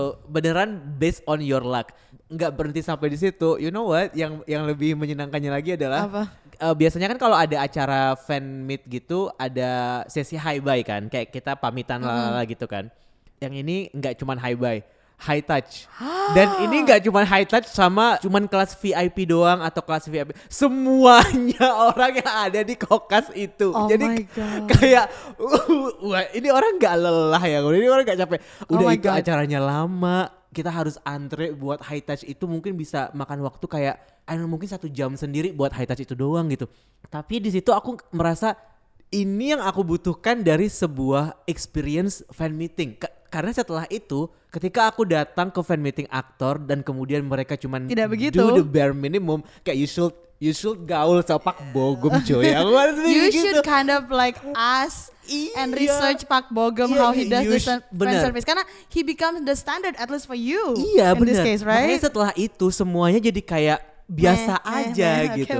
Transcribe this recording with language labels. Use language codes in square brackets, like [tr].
[id] Beneran [en] based on your luck. [id] Nggak berhenti sampai di situ. [en] You know what? [id] Yang lebih menyenangkannya lagi adalah apa? Biasanya kan kalau ada acara fan meet gitu ada sesi hi bye kan, kayak kita pamitan gitu kan. Yang ini nggak cuman hi bye, high touch. Dan ini nggak cuman high touch sama cuman kelas VIP doang atau kelas VIP. Semuanya orang yang ada di kokas itu. Jadi kayak ini orang nggak lelah ya, ini orang nggak capek. Udah itu acaranya lama. Kita harus antre buat high touch itu, mungkin bisa makan waktu kayak mungkin 1 jam sendiri buat high touch itu doang gitu. Tapi di situ aku merasa ini yang aku butuhkan dari sebuah experience fan meeting. karena setelah itu ketika aku datang ke fan meeting aktor dan kemudian mereka cuman tidak begitu, [en] do the bare minimum, [id] kayak [en] you should [id] gaul sama [en] Park Bo Gum coy. You should kind of like ask and research Park Bo Gum how he does this fan service, [id] karena [en] he becomes the standard at least for you. [id] Iya, [en] in this case, right? [id] Makanya setelah itu semuanya jadi kayak biasa aja gitu.